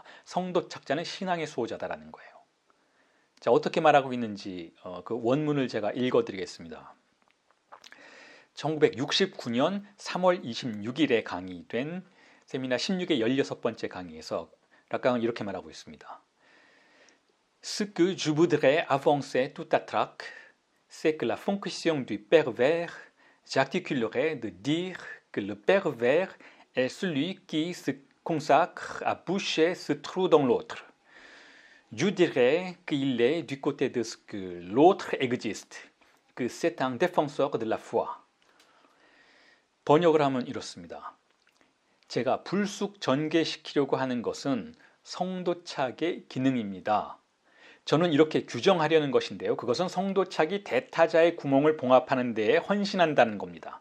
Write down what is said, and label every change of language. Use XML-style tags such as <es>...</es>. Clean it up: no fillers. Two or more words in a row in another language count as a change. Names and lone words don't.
<ko>성도착자는 신앙의 수호자다라는 거예요. 자, 어떻게 말하고 있는지 그 원문을 제가 읽어드리겠습니다. 1969년 3월 26일에 강의된 세미나 16의 16번째 강의에서 락강은 이렇게 말하고 있습니다.</ko> <fr>Ce que je voudrais avancer tout à trac, c'est que la fonction du pervers, j'articulerai de dire que le pervers est celui qui se consacre à boucher ce trou dans l'autre. Je dirais qu'il est du côté de ce que l'autre existe, que c'est un défenseur de la foi.</fr> <ko>번역을 하면 이렇습니다. 제가 불쑥 전개시키려고 하는 것은 성도착의 기능입니다. 저는 이렇게 규정하려는 것인데요. 그것은 성도착이 대타자의 구멍을 봉합하는 데에 헌신한다는 겁니다.</ko>